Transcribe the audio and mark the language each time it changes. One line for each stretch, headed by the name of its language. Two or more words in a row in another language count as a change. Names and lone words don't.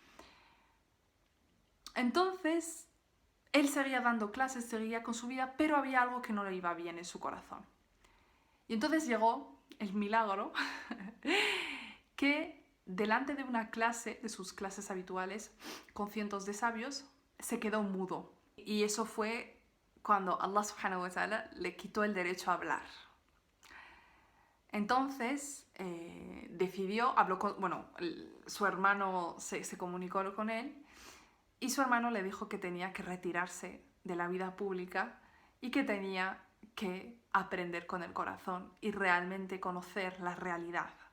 Spanish: Entonces, él seguía dando clases, seguía con su vida, pero había algo que no le iba bien en su corazón. Y entonces llegó el milagro que delante de una clase, de sus clases habituales, con cientos de sabios, se quedó mudo. Y eso fue cuando Allah
Arabic: سبحانه وتعالى
Spanish: le quitó el derecho a hablar. Entonces decidió, habló con, bueno, su hermano se comunicó con él y su hermano le dijo que tenía que retirarse de la vida pública y que tenía que aprender con el corazón y realmente conocer la realidad.